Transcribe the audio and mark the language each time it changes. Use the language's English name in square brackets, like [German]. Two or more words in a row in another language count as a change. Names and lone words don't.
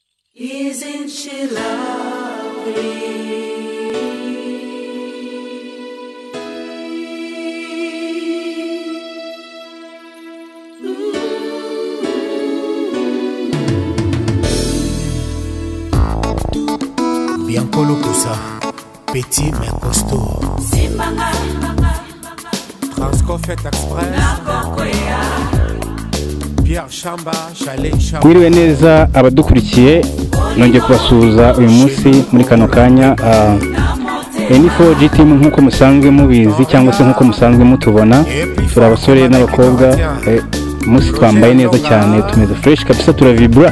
[English] Isn't she lovely? [French] Biancolo Koussa, petit mais costaud. Transcofet Express. Pierre Chamba, Chalet Chamba. [Kinyarwanda] Mwiriwe neza abadukurikiye, nongeye kubasuhuza uyu munsi muri kano kanya. N4G team nkuko musanzwe mubizi cyangwa se nkuko musanzwe mutubona, turi abasore n'abakobwa. Umunsi twambaye neza cyane, tumeze fresh kabisa, turavibra.